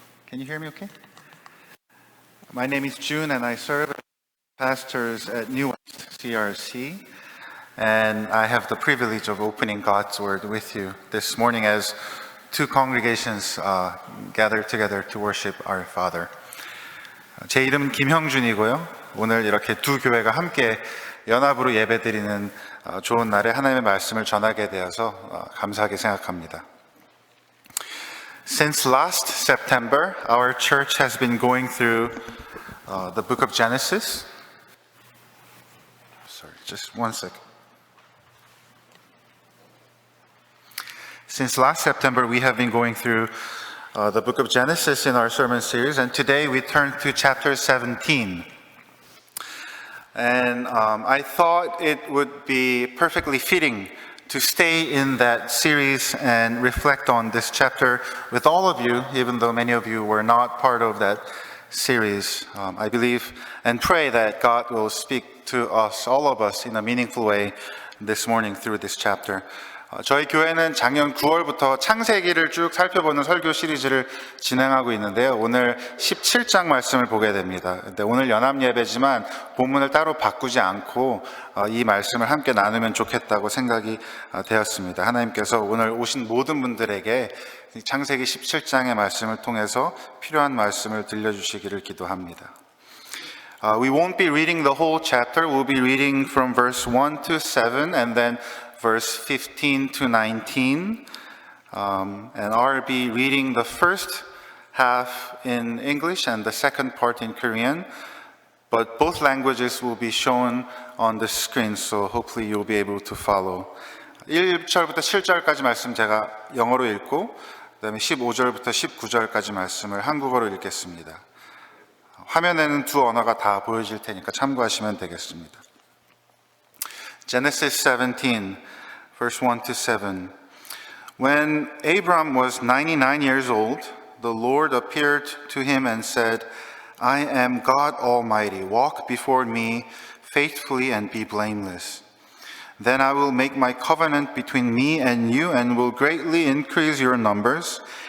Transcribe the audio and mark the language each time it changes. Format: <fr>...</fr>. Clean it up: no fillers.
<en>Can you hear me okay? My name is June and I serve as pastors at New West CRC. And I have the privilege of opening God's Word with you this morning as two congregations gather together to worship our Father.</en> <ko>제 이름은 김형준이고요. 오늘 이렇게 두 교회가 함께 연합으로 예배드리는 좋은 날에 하나님의 말씀을 전하게 되어서 감사하게 생각합니다.</ko> <en>Since last September, our church has been going through the book of Genesis. Sorry, just one second. Since last September, we have been going through the book of Genesis in our sermon series, and today we turn to chapter 17. And I thought it would be perfectly fitting to stay in that series and reflect on this chapter with all of you, even though many of you were not part of that series. I believe and pray that God will speak to us, all of us, in a meaningful way this morning through this chapter.</en> <ko>저희 교회는 작년 9월부터 창세기를 쭉 살펴보는 설교 시리즈를 진행하고 있는데요. 오늘 17장 말씀을 보게 됩니다. 근데 오늘 연합 예배지만 본문을 따로 바꾸지 않고 이 말씀을 함께 나누면 좋겠다고 생각이 되었습니다. 하나님께서 오늘 오신 모든 분들에게 창세기 17장의 말씀을 통해서 필요한 말씀을 들려주시기를 기도합니다.</ko> <en>We won't be reading the whole chapter. We'll be reading from verse 1 to 7 and then verse 15 to 19, and I'll be reading the first half in English and the second part in Korean, but both languages will be shown on the screen, so hopefully you'll be able to follow.</en> <ko>1절부터 7절까지 말씀 제가 영어로 읽고 그다음에 15절부터 19절까지 말씀을 한국어로 읽겠습니다. 화면에는 두 언어가 다 보여질 테니까 참고하시면 되겠습니다.</ko> <en>Genesis 17, verse 1 to 7. When Abram was 99 years old, the Lord appeared to him and said, I am God Almighty. Walk before me faithfully and be blameless. Then I will make my covenant between me and you and will greatly increase your numbers.</en>